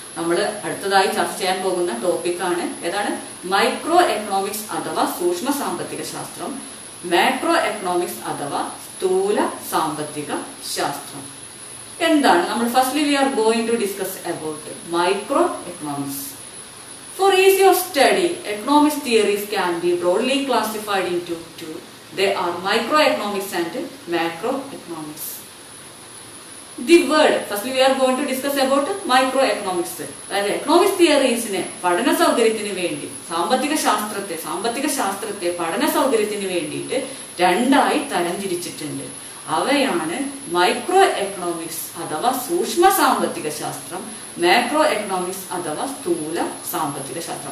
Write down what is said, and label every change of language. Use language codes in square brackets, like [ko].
[ml] നമ്മൾ അടുത്തതായി ചർച്ച ചെയ്യാൻ പോകുന്ന ടോപ്പിക്കാണ് ഏതാണ്? മൈക്രോ എക്കണോമിക്സ് അഥവാ സൂക്ഷ്മ സാമ്പത്തിക ശാസ്ത്രം, മാക്രോ എക്കണോമിക്സ് അഥവാ സ്ഥൂല സാമ്പത്തിക ശാസ്ത്രം. എന്താണ് നമ്മൾ [en] Firstly we are going to discuss about micro economics. For ease of study, economics theories can be broadly classified into two. They are microeconomics and macroeconomics. The word, firstly we are going to discuss about microeconomics. [ml] അതായത് economics തിയറീസിനെ പഠന സൗകര്യത്തിന് വേണ്ടി സാമ്പത്തിക ശാസ്ത്രത്തെ പഠന സൗകര്യത്തിന് വേണ്ടിയിട്ട് രണ്ടായി തരംതിരിച്ചിട്ടുണ്ട്. അവയാണ് മൈക്രോ എക്കണോമിക്സ് അഥവാ സൂക്ഷ്മ സാമ്പത്തിക ശാസ്ത്രം, മാക്രോ എക്കണോമിക്സ് അഥവാ സ്ഥൂല സാമ്പത്തിക ശാസ്ത്രം.